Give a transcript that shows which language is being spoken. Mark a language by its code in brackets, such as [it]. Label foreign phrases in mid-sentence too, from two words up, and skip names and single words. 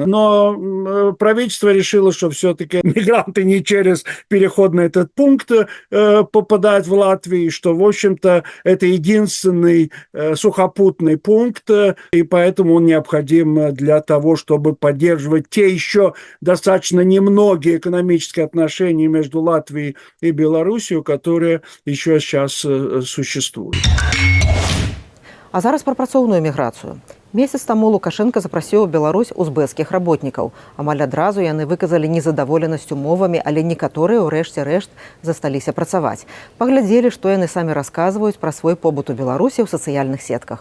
[ru] Но правительство решило, что все-таки мигранты не через переход на этот пункт попадают в Латвию, что, в общем-то, это единственный сухопутный пункт, и поэтому он необходим для того, чтобы поддерживать те еще достаточно немногие экономические отношения между Латвией и Беларусью, которые еще сейчас существуют. [be] А зараз пра працоўную міграцыю. Месяц таму Лукашенко запрасіў у Беларусь узбэкскіх работнікаў. Амаль адразу яны выказалі незадаволенасць умовамі, але некаторыя ў рэшце рэшт засталіся працаваць. Паглядзелі, што яны самі расказваюць пра свой побыт у Беларусі ў сацыяльных сетках.